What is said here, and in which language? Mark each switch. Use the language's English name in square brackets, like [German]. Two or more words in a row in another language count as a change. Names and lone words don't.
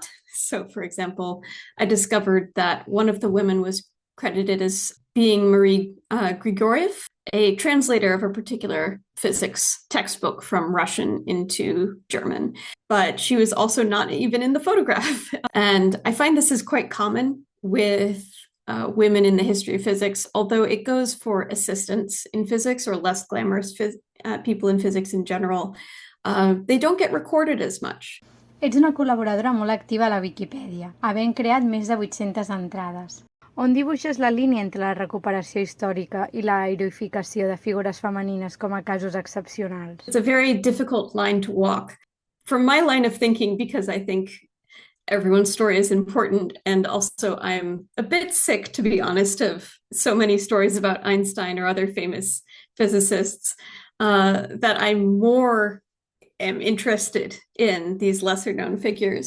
[English] So, for example, I discovered that one of the women was credited as being Marie Grigoriev, a translator of a particular physics textbook from Russian into German, but she was also not even in the photograph. And I find this is quite common with women in the history of physics, although it goes for assistants in physics or less glamorous people in physics in general. They don't get recorded as much. [Catalan] Ets una col·laboradora molt activa a la Viquipèdia, havent creat més de 800 entrades. On dibuixes la línia entre la recuperació històrica i la heroificació de figures femenines com a casos excepcionals? [English] It's a very difficult line to walk. From my line of thinking, because I think everyone's story is important. And also I'm a bit sick, to be honest, of so many stories about Einstein or other famous physicists, that I more am interested in these lesser known figures.